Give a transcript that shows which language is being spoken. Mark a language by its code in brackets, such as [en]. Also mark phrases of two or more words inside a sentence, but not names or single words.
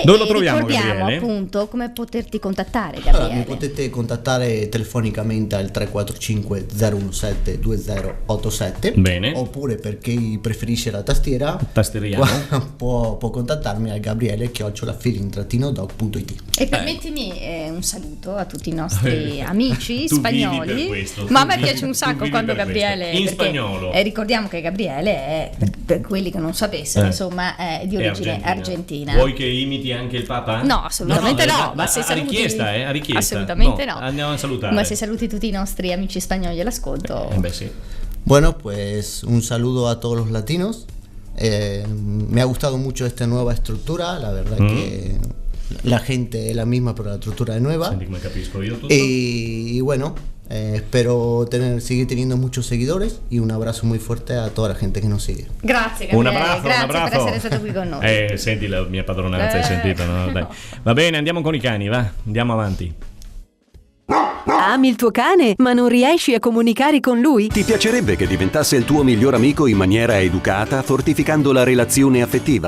[it] Dove lo troviamo, ricordiamo Gabriele? appunto come poterti contattare, Gabriele. Allora, mi potete contattare telefonicamente al 345 017 2087. Bene. Oppure per chi preferisce la tastiera Tasteriamo. può contattarmi al gabriele@feeling-dog.it. E permettimi un saluto a tutti i nostri amici Tu spagnoli. vivi per questo, Ma a tu me vivi- piace un tu sacco vivi quando per Gabriele. questo. In perché, spagnolo. ricordiamo che Gabriele è, per quelli che non sapessero, insomma, è di origine argentina. Vuoi che imiti anche il Papa? No, assolutamente no, ma se a saluti- richiesta, a richiesta. Assolutamente no. Andiamo a salutare. Ma se saluti tutti i nostri amici spagnoli all'ascolto. Beh sì. [es] Bueno, pues un saludo a todos los latinos. Me ha gustado mucho esta nueva estructura, la verdad que la gente es la misma, pero la estructura es nueva. [it] Senti come capisco io tutto. [es] Y bueno, espero seguir teniendo muchos seguidores y un abrazo muy fuerte a toda la gente que nos sigue. [it] Grazie Un Gabriele, abbraccio, grazie un abbraccio. per essere stato qui con noi. Senti la mia padronanza, hai sentito, no? Vabbè. Va bene, andiamo con i cani, va. Andiamo avanti. Ami il tuo cane, ma non riesci a comunicare con lui? Ti piacerebbe che diventasse il tuo miglior amico in maniera educata, fortificando la relazione affettiva?